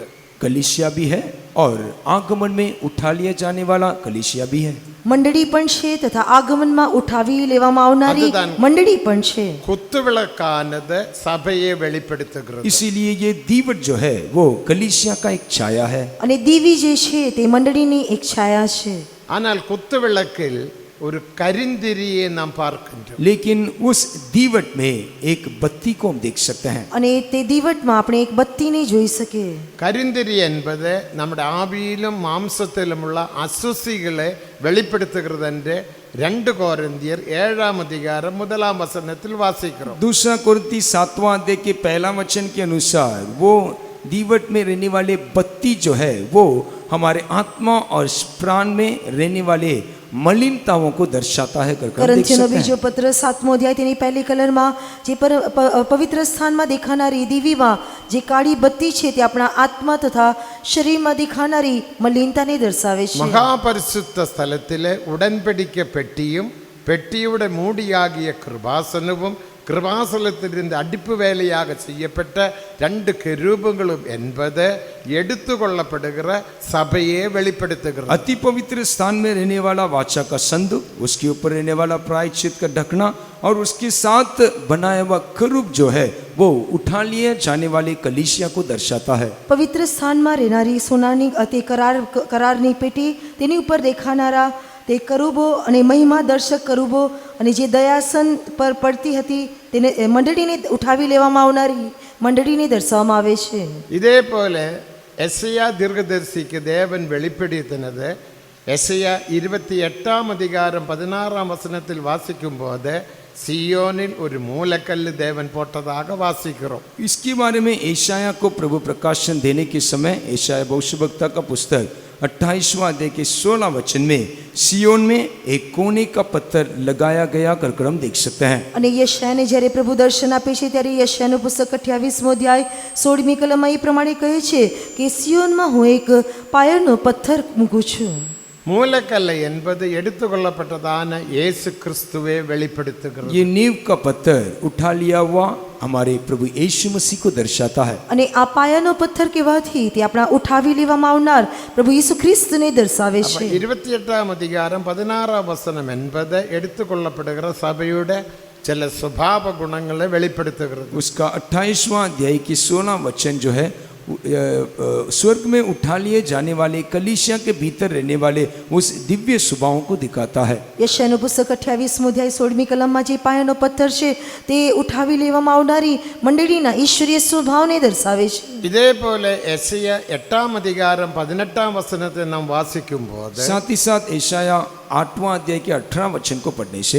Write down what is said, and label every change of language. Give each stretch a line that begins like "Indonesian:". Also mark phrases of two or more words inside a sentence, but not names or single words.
Hindi: कलीसिया भी है और आगमन में उठा लिया जाने वाला कलीसिया भी है.
Gujarati: મંડળી પણ છે તથા આગમનમાં ઉઠાવી લેવામાં આવનારી
Tamil: அதுதான்.
Gujarati: મંડળી પણ છે.
Tamil: குத்துவிளக்கானது சபையை வெளிப்படுத்துகிறது.
Hindi: इसीलिए ये दीवट जो है वो कलीसिया का एक छाया है.
Gujarati: અને દીવી જે છે તે મંડળીની એક છાયા છે.
Tamil: ஆனால் குத்துவிளக்கில் ஒரு கரிந்திரியை நாம் பார்க்கின்றோம்.
Hindi: लेकिन उस दीवट में एक बत्ती को हम देख सकते हैं.
Gujarati: અને તે દીવટમાં આપણે એક બત્તીને જોઈ શકીએ.
Tamil: கரிந்திரி என்பது நம்முடைய ஆவியிலும் மாம்சத்திலும் உள்ள அசுசிகளை வெளிப்படுத்துகிறது என்று 2 कोरिन्थियर 7 அதிகாரம் 1 வசனத்தில் வாசிக்கிறோம்.
Hindi: दूसरा कोरिन्थी 7वां अध्याय के पहला वचन के अनुसार वो दीवट में रहने वाले बत्ती जो है वो हमारे आत्मा और प्राण में रहने वाले मलिनताओं को दर्शाता है कर देख
Gujarati: કરંથીનો
Hindi: सकते
Gujarati: બીજો
Hindi: हैं.
Gujarati: પત્ર 7મો અધ્યાય તેની પહેલી કલરમાં જે પવિત્ર સ્થાનમાં દેખાનારી દીવીમાં જે કાળી બત્તી છે તે આપણા આત્મા તથા શરીરમાં દેખાનારી મલિનતાને દર્શાવે છે.
Tamil: மகா பரிசுத்த ஸ்தலத்திலே உடன்படிக்கை பெட்டியும் பெட்டியோட மூடியாகிய கிருபாசனமும் கிருபாசனத்திலிருந்து அடிப்பு வேலையாக செய்யப்பட்ட 2 கெரூபங்களும் என்பது எடுத்துக்கொள்ளப்படுகிற சபையை வெளிப்படுத்துகிறது.
Hindi: अति पवित्र स्थान में रहने वाला वाचा का संदूक, उसके ऊपर रहने वाला प्रायश्चित का ढकना और उसके साथ बनाया हुआ करूब जो है वो उठा लिए जाने वाले कलीसिया को दर्शाता है.
Gujarati: પવિત્ર સ્થાનમાં રહેનારી સોનાની તે કરારની પેટી તેની ઉપર દેખાનારા તે કરુબો અને મહિમા દર્શક કરુબો અને જે દયાસન પર પડતી હતી તેને મંડળીને ઉઠાવી લેવામાં આવનારી મંડળીને દર્શાવવામાં આવે છે.
Tamil: இதே போல எஸ்ஐயா தீர்க்கதரிசிக்கு தேவன் வெளிப்படுத்தினது எஸ்ஐயா 28 அதிகாரம் 16 வசனத்தில் வாசிக்கும் போது சியோனில் ஒரு மூலக்கல்லு தேவன் போட்டதாக வாசிக்கிறோம்.
Hindi: इसके बारे में एशाया को प्रभु प्रकाशन देने के समय एशाया भविष्यवक्ता का पुस्तक 28वां अध्याय के 16 वचन में सियोन में एक कोने का पत्थर लगाया गया कर हम देख सकते हैं.
Gujarati: અને યશાયાને જ્યારે પ્રભુ દર્શન આપે છે ત્યારે યશાયાનું પુસ્તક 28મો અધ્યાય 16મી કલમમાં એ પ્રમાણે કહે છે કે સિયોનમાં હું એક પાયલનો પથ્થર મૂકું છું.
Tamil: மூலக்கல்லை என்பது எடுத்துக்கொள்ளப்பட்டதான இயேசு கிறிஸ்துவை வெளிப்படுத்துகிறது.
Hindi: ये नींव का पत्थर उठा लिया हुआ हमारे प्रभु यीशु मसीह को दर्शाता है.
Gujarati: અને આ પાયાનો પથ્થર કહેવાથી તે આપણા ઉઠાવી લેવામાં આવનાર પ્રભુ ઈસુ ખ્રિસ્તને દર્શાવે
Tamil: அப்ப
Gujarati: છે.
Tamil: 28 அதிகாரம் 16 வசனம் என்பது எடுத்துக்கொள்ளப்படுகிற சபையோட சில சுபாவ குணங்களை வெளிப்படுத்துகிறது.
Hindi: उसका 28वां अध्याय की 16 वचन जो है स्वर्ग में उठा लिए जाने वाले कलीसिया के भीतर रहने वाले उस दिव्य स्वभाव को दिखाता है।
Gujarati: યશાયાનું પુસ્તક 28મો અધ્યાય 16મી કલમમાં જે પાયાનો પથ્થર છે તે ઉઠાવી લેવામાં આવનારી મંડળીના ઈશ્વરીય સ્વભાવને દર્શાવે છે.
Tamil: இதேபோல ஏசாயா 8ஆம் அதிகாரம் 18ஆம் வசனத்தை நாம் வாசிக்கும்போது
Hindi: साथ ही साथ यशाया 8वां अध्याय के 18 वचन को पढ़ने से